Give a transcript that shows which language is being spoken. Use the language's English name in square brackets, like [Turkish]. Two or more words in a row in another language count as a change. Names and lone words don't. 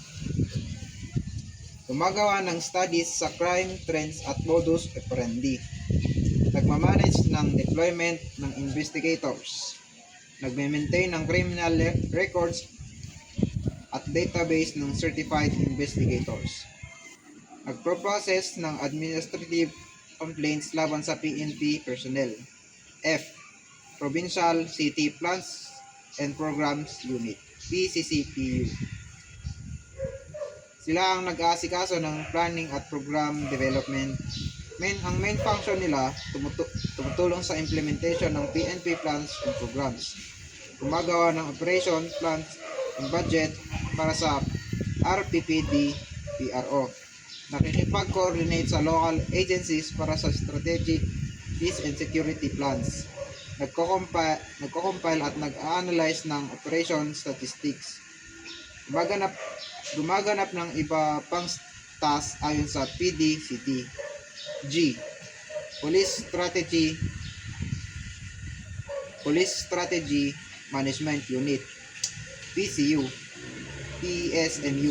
[Filipino] Gumagawa ng studies sa [English] crime trends [Filipino] at [Latin] modus operandi. [Filipino] Nagmamanage ng deployment ng investigators. Nagme-maintain ng [English] criminal records [Filipino] at database ng [English] certified investigators. [Filipino] Nagpro-process ng [English] administrative complaints [Filipino] laban sa PNP personnel. F. Provincial City Plans and Programs Unit, PCCPU. Sila ang nag-aasikaso ng planning at [English] program development. [Filipino] Ang [English] main function [Filipino] nila, tumutulong sa implementation ng [English] PNP plans and programs. [Filipino] Gumagawa ng [English] operation plans and budget [Filipino] para sa RPPD PRO. Nakikipag-coordinate sa [English] local agencies [Filipino] para sa [English] strategic peace and security plans. [Filipino] Nagko-compile at nag-analyze ng [English] operation statistics. [Filipino] Gumaganap ng iba pang task ayon sa PDCT. G. Police Strategy Management Unit, PSMU.